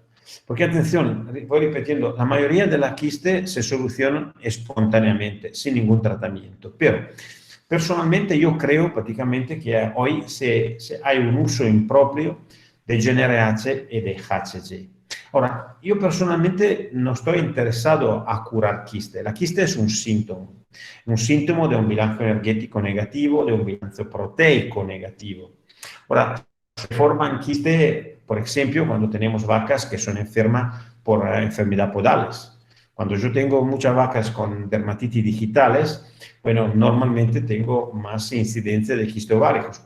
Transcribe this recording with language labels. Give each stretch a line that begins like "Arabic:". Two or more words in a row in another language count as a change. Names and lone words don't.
Spanish: Porque atención, voy repitiendo, la mayoría de las quistes se solucionan espontáneamente, sin ningún tratamiento. Pero personalmente yo creo prácticamente que hoy hay un uso impropio de GnRH y de HCG. Ahora, yo personalmente no estoy interesado a curar quiste. La quiste es un síntoma de un bilancio energético negativo, de un bilancio proteico negativo. Ahora, se forman quiste, por ejemplo, cuando tenemos vacas que son enfermas por enfermedad podales. Cuando yo tengo muchas vacas con dermatitis digitales, bueno, normalmente tengo más incidencia de quistes ováricos.